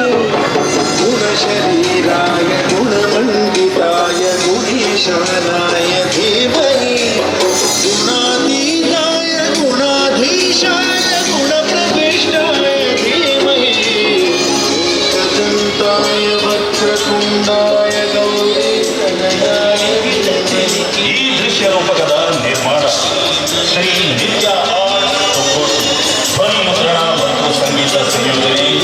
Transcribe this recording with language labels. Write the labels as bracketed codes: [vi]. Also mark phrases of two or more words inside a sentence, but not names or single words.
[sa] गुणशरीराय गुणमण्डिताय गुणीशानाय धीमहि गुणातीताय गुणाधीशाय गुणप्रविष्टाय धीमहि एकदन्ताय वक्रतुण्डाय गौरीतनयाय धीमहि. [kn] ಈ ದೃಶ್ಯ ರೂಪಕದ ನಿರ್ಮಾಣ ಶ್ರೀ ನಿತ್ಯ ಆರ್ಟ್ ಸಪೋರ್ಟ್ ಧ್ವನಿ ಮುದ್ರಣ ಮತ್ತು ಸಂಗೀತ ಸಂಯೋಜನೆ